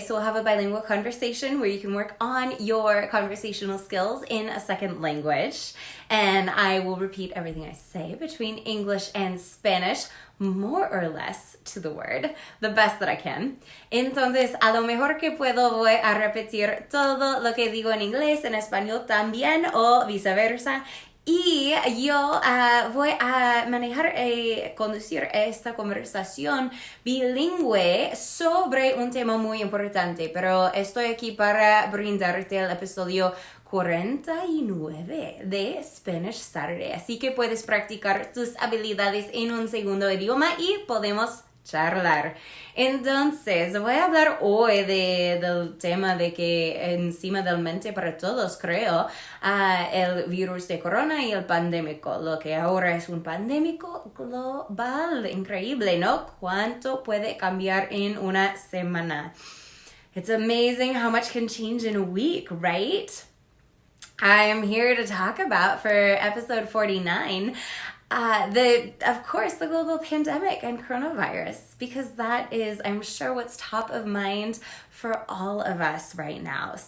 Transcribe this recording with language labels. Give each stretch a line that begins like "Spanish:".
English: So we'll have a bilingual conversation where you can work on your conversational skills in a second language. And I will repeat everything I say between English and Spanish, more or less to the word, the best that I can.
Spanish: Entonces, a lo mejor que puedo, voy a repetir todo lo que digo en inglés, en español también, o viceversa. Y yo voy a manejar y conducir esta conversación bilingüe sobre un tema muy importante, pero estoy aquí para brindarte el episodio 49 de Spanish Saturday. Así que puedes practicar tus habilidades en un segundo idioma y podemos charlar. Entonces, voy a hablar hoy del tema de que encima del mente para todos, creo, el virus de corona y el pandémico, lo que ahora es un pandémico global. Increíble, ¿no? ¿Cuánto puede cambiar en una semana?
English: It's amazing how much can change in a week, right? I am here to talk about, for episode 49, of course, the global pandemic and coronavirus, because that is, I'm sure, what's top of mind for all of us right now.